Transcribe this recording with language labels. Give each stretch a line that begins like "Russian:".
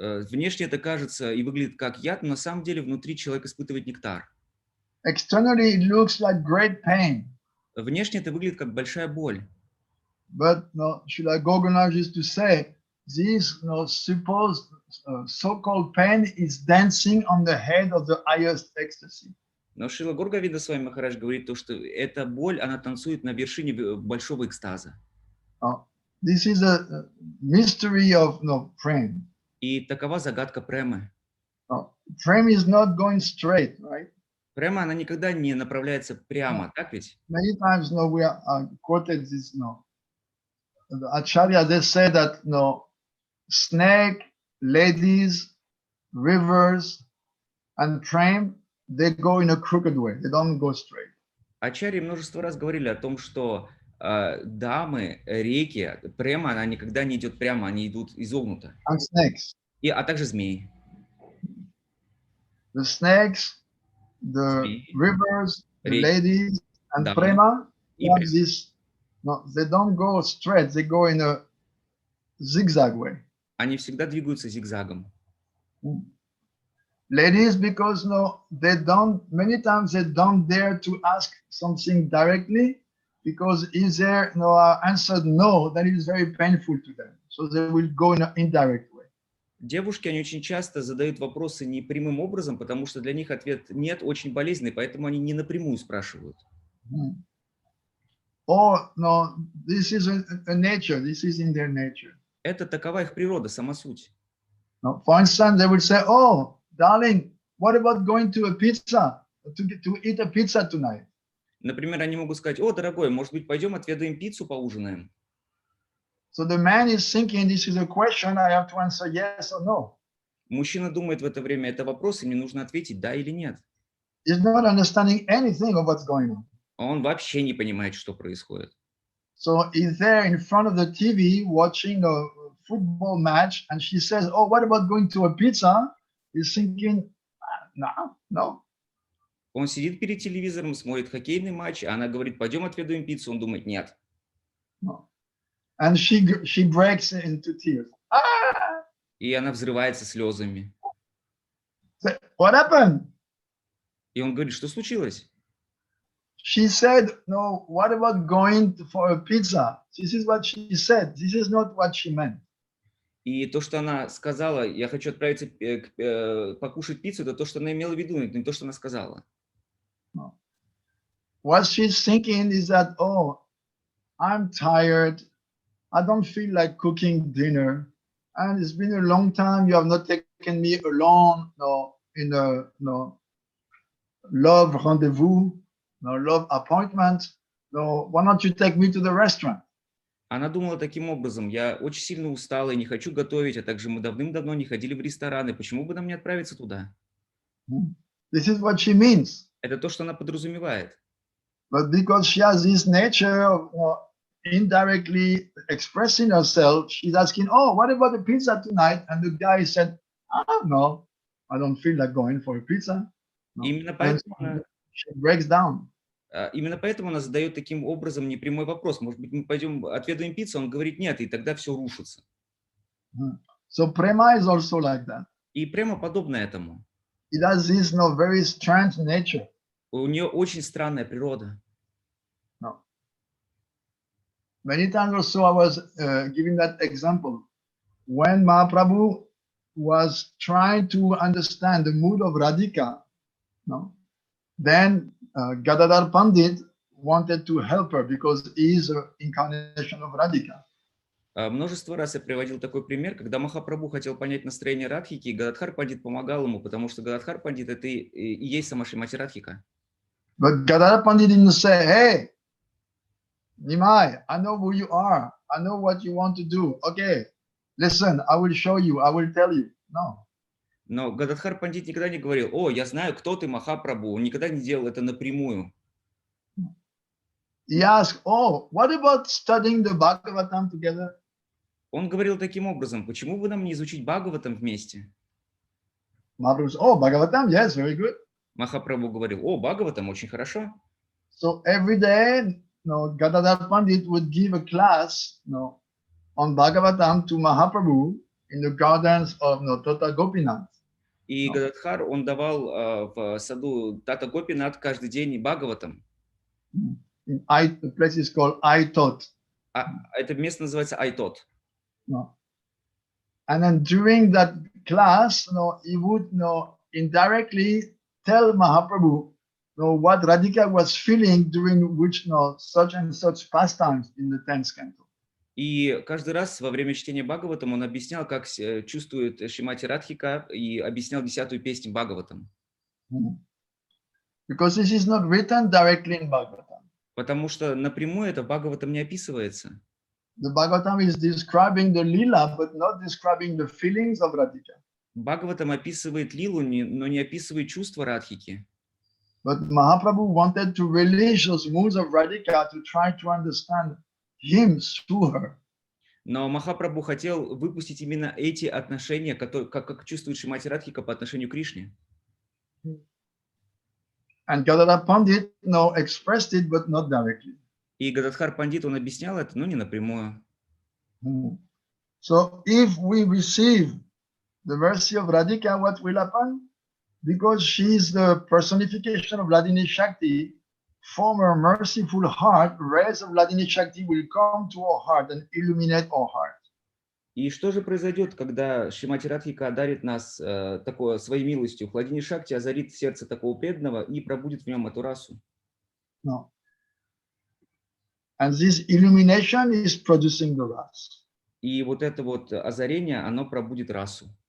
Russian: Внешне это кажется и выглядит как яд, но на самом деле внутри человек испытывает нектар.
English: Externally it looks like great pain.
Russian: Внешне это выглядит как большая боль.
English: But Srila Gogamnath used to say, this supposed so-called pain is dancing on the head of the highest ecstasy.
Russian: Но Шрила Горгавинда Махарадж говорит то, что эта боль, она танцует на вершине большого экстаза.
English: This is a mystery of prem.
Russian: И такова загадка премы.
English: Prem is not going straight, right?
Russian: Према, она никогда не направляется прямо, так ведь?
English: Many times, we are quoted this, the Acharya, they say that, snake, ladies, rivers, and prem, they go in a crooked way. They don't go straight.
Russian: Ачарьи множество раз говорили о том, что дамы, реки, према, она никогда не идет прямо, они идут изогнуто.
English: And snakes.
Russian: А также змеи.
English: The snakes, the rivers, the ladies, and
Russian: дамы,
English: prema,
Russian: и
English: have this, they don't go straight, they go in a zigzag way.
Russian: Они всегда двигаются зигзагом.
English: Ladies, because many times they don't dare to ask something directly, because if they answered no, then it is very painful to them. So they will go in an indirect way.
Russian: Девушки, они очень часто задают вопросы не прямым образом, потому что для них ответ нет очень болезненный, поэтому они не напрямую спрашивают.
English: Or this is a nature, this is in their nature.
Russian: Это такова их природа, сама суть.
English: For instance, they will say, "Oh, darling, what about going to a pizza to eat a pizza tonight?"
Russian: Например, они могут сказать: "О, дорогой, может быть, пойдем отведаем пиццу, поужинаем?"
English: So the man is thinking, this is a question, I have to answer yes or no.
Russian: Мужчина думает в это время, это вопрос, и мне нужно ответить да или нет.
English: is not understanding anything of what's going on.
Russian: Он вообще не понимает, что происходит.
English: So he's there in front of the TV watching a football match, and she says, "Oh, what about going to a pizza?" He's thinking, no.
Russian: Он сидит перед телевизором, смотрит хоккейный матч, а она говорит, пойдем отведаем пиццу. Он думает, нет.
English: No. And she breaks into tears.
Russian: И она взрывается слезами.
English: What happened?
Russian: И он говорит, что случилось?
English: She said, no, what about going for a pizza? This is what she said. This is not what she meant.
Russian: И то, что она сказала, я хочу отправиться покушать пиццу, это то, что она имела в виду, не то, что она сказала.
English: No. What she's thinking is that, oh, I'm tired. I don't feel like cooking dinner. And it's been a long time. You have not taken me alone, in a love rendezvous, love appointment. No, why don't you take me to the restaurant?
Russian: Она думала таким образом, я очень сильно устала и не хочу готовить, а также мы давным-давно не ходили в рестораны, почему бы нам не отправиться туда?
English: This is what she means.
Russian: Это то, что она подразумевает.
English: But because she has this nature of indirectly expressing herself, she's asking, oh, what about the pizza tonight? And the guy said, no, I don't feel like going for a pizza. No.
Russian: Именно поэтому
English: she breaks down.
Russian: Именно поэтому она задает таким образом непрямой вопрос. Может быть, мы пойдем отведаем пиццу? Он говорит нет, и тогда все рушится.
English: So prema is also like that.
Russian: И прямо подобно этому.
English: It has this very strange nature.
Russian: У нее очень странная природа.
English: No. Many times also I was giving that example. When Mahaprabhu was trying to understand the mood of Radhika, then Gadadhar Pandit wanted to help her because he is an incarnation of Radhika.
Russian: Множество раз я приводил такой пример, когда Махапрабху хотел понять настроение Радхики, и Гададхар Пандит помогал ему, потому что Гададхар Пандит это и есть сама Шримати Радхика.
English: But Gadadhar Pandit didn't say, hey, Nimai, I know who you are. I know what you want to do. Okay, listen, I will show you, I will tell you. No.
Russian: Но Гададхар Пандит никогда не говорил, о, я знаю, кто ты, Махапрабху. Он никогда не делал это напрямую.
English: He asked, oh, what about studying the Bhagavatam together?
Russian: Он говорил таким образом, почему бы нам не изучить Бхагаватам вместе?
English: Mahaprabhu said, oh, Bhagavatam, yes, very good.
Russian: Махапрабху говорил, о, Бхагаватам, очень хорошо.
English: So every day, Gadadhar Pandit would give a class, on Bhagavatam to Mahaprabhu in the gardens of Tota Gopinath.
Russian: И Гададхар, он давал в саду Тата Гопинат каждый день Бхагаватам.
English: The place is called Aitot.
Russian: Это место называется Айтот.
English: And then during that class, he would indirectly tell Mahaprabhu what Radhika was feeling during which such and such pastimes in the 10th canto.
Russian: И каждый раз во время чтения Бхагаватам он объяснял, как чувствует Шримати Радхика, и объяснял 10-ю песню Бхагаватам.
English: Because this is not written directly in Bhagavatam.
Russian: Потому что напрямую это Бхагаватам не описывается.
English: The Bhagavatam is describing the lila, but not describing the feelings of Radhika.
Russian: Бхагаватам описывает лилу, но не описывает чувства Радхики.
English: But Mahaprabhu wanted to release those moods of Radhika to try to understand him through her.
Russian: Но Махапрабху хотел выпустить именно эти отношения, как чувствует Шримати Радхика по отношению к Кришне.
English: And Gadadhar Pandit expressed it, but not directly.
Russian: И Гададхар Пандит, он объяснял это, но не напрямую.
English: So if we receive the mercy of Radhika, what will happen? Because she is the personification of Vladini Shakti, from her merciful heart, rays of Vladini Shakti will come to our heart and illuminate our heart.
Russian: И что же произойдет, когда Шримати Радхика одарит нас своей милостью? Владини Шакти озарит сердце такого преданного и пробудит в нем эту расу.
English: No. And this illumination is producing the ras.
Russian: И вот это вот озарение, оно пробудит расу.